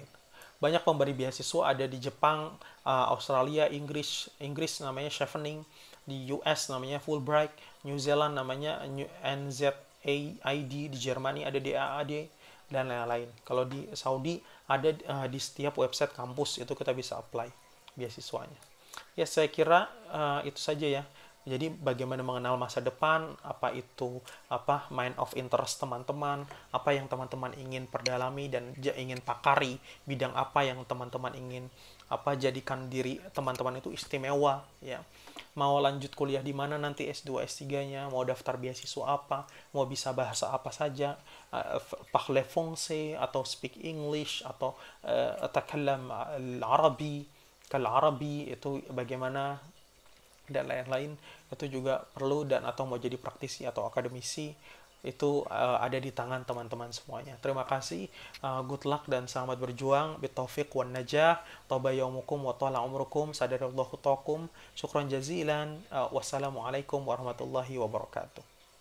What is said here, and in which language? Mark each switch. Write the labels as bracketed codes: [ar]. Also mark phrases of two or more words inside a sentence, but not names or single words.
[id] Banyak pemberi beasiswa ada di Jepang, Australia, Inggris namanya Chevening, di US namanya Fulbright, New Zealand namanya NZAID, di Jermani ada DAAD, dan lain-lain. Kalau di Saudi ada di setiap website kampus itu kita bisa apply beasiswanya. Ya, saya kira itu saja ya. Jadi bagaimana mengenal masa depan, apa itu [en] mind of interest [id] teman-teman, apa yang teman-teman ingin perdalami dan ingin pakari, bidang apa yang teman-teman ingin jadikan diri teman-teman itu istimewa, ya. Mau lanjut kuliah di mana nanti S2, S3-nya, mau daftar beasiswa apa, mau bisa bahasa apa saja, [fr] parler français [id] atau [en] speak English [id] atau [ar] أتكلم العربي, [id] kal-Arabi itu bagaimana, dan lain-lain, itu juga perlu, dan atau mau jadi praktisi atau akademisi, itu ada di tangan teman-teman semuanya. Terima kasih, [en] good luck [id] dan selamat berjuang, [ar] بالتوفيق والنجاح، طاب يومكم وطال عمركم، سدد الله خطاكم، شكرا جزيلا، والسلام عليكم ورحمة الله وبركاته.